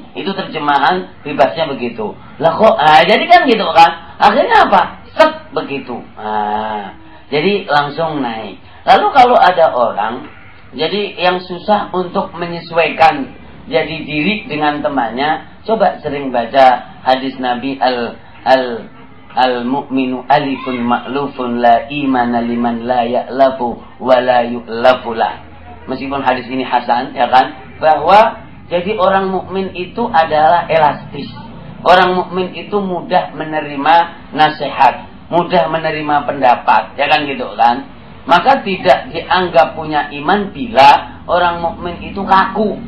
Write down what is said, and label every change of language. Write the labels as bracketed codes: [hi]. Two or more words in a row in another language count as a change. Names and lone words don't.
[id] Itu terjemahan bebasnya begitu. Lah kok, jadi kan gitu kan. Akhirnya apa? Set begitu. Jadi langsung naik. Lalu kalau ada orang, jadi yang susah untuk menyesuaikan jadi diri dengan temannya, coba sering baca hadis Nabi [ar] المؤمن آلف مألوف لا إيمان لمن لا يألف ولا يؤلف [id] lah. Meskipun hadis ini hasan, ya kan, bahwa jadi orang mukmin itu adalah elastis. Orang mukmin itu mudah menerima nasihat, mudah menerima pendapat, ya kan gitu kan. Maka tidak dianggap punya iman bila orang mukmin itu kaku.